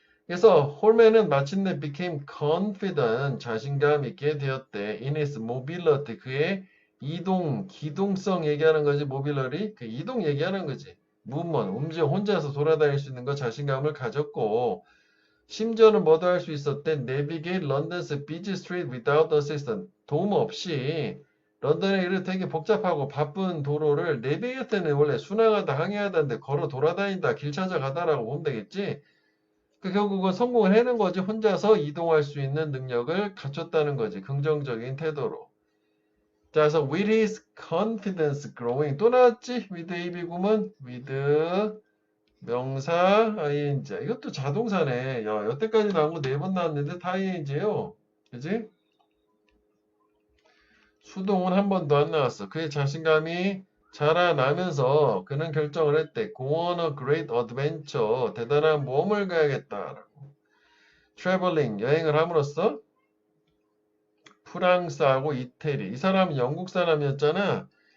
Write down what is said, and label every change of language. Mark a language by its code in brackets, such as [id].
[ko] 그래서 홀맨은 마침내 [en] became confident, [ko] 자신감 있게 되었대. [en] in his mobility, [ko] 그의 이동, 기동성 얘기하는 거지. mobility, 그 이동 얘기하는 거지. movement, 움직여 혼자서 돌아다닐 수 있는 거 자신감을 가졌고, 심지어는 뭐도 할 수 있었대. [en] navigate London's busy street without assistance. [ko] 도움 없이 런던의 이를 되게 복잡하고 바쁜 도로를 내비게이터는 원래 순항하다, 항해하다인데 걸어 돌아다닌다, 길 찾아가다라고 보면 되겠지. 그 결국은 성공을 해낸 거지. 혼자서 이동할 수 있는 능력을 갖췄다는 거지. 긍정적인 태도로. 자, 그래서 [en] with his confidence growing. [ko] 또 나왔지? with a 비구문 with 명사 ing. 이것도 자동사네. 야, 여태까지 나온 거 4번 나왔는데 다 ing예요. 그지? 수동은 한 번도 안 나왔어. 그의 자신감이 자라나면서 그는 결정을 했대. [en] Go on a great adventure. [ko] 대단한 모험을 가야겠다라고. traveling, 여행을 함으로써 프랑스하고 이태리. 이 사람은 영국 사람이었잖아.